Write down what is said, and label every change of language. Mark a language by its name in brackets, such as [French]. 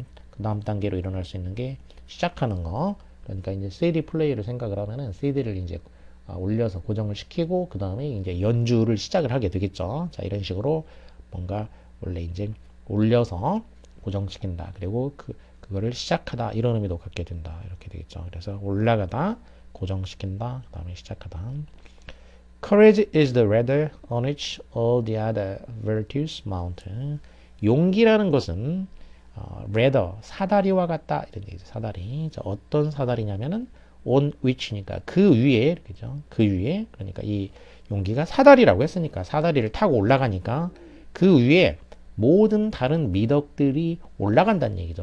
[Korean] 그 다음 단계로 일어날 수 있는 게 시작하는 거. 그러니까 이제 CD 플레이를 생각을 하면은 CD를 이제 올려서 고정을 시키고 그 다음에 이제 연주를 시작을 하게 되겠죠. 자, 이런 식으로 뭔가 원래 이제 올려서 고정시킨다. 그리고 그거를 시작하다 이런 의미도 갖게 된다. 이렇게 되겠죠. 그래서 올라가다, 고정시킨다, 그 다음에 시작하다. [English] Courage is the ladder on which all the other virtues mount. [Korean] 용기라는 것은 ladder, 사다리와 같다 이런 얘기죠. 사다리. 자, 어떤 사다리냐면은 on which니까 그 위에 그죠? 그 위에 그러니까 이 용기가 사다리라고 했으니까 사다리를 타고 올라가니까 그 위에 모든 다른 미덕들이 올라간다는 얘기죠.